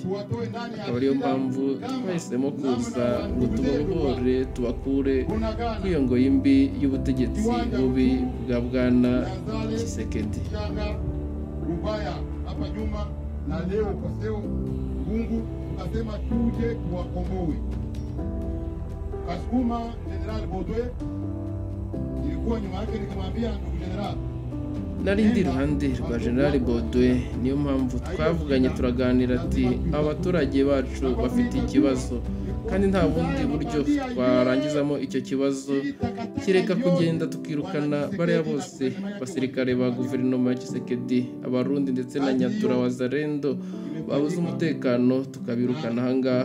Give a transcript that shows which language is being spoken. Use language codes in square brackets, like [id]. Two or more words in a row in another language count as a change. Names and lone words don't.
[rw] Akaba ariyo mpamvu twahisemo kuza ngo tubabohore, tubakure kuri iyo ngoyi mbi y'ubutegetsi bubi bwa Bwana Tshisekedi. [sw] Kasukuma General Baudouin ilikuwa nyuma yake, nikamwambia ndugu General, [rw] nari ndi iruhande rwa General Baudouin. Niyo mpamvu twavuganye turaganira ati abaturage bacu bafite ikibazo kandi nta bundi buryo twarangizamo icyo kibazo kireka kugenda tukirukana bariya bose basirikare ba guverinoma ya Tshisekedi, Abarundi ndetse na Nyatura Wazalendo babuze umutekano tukabirukana ahangaha.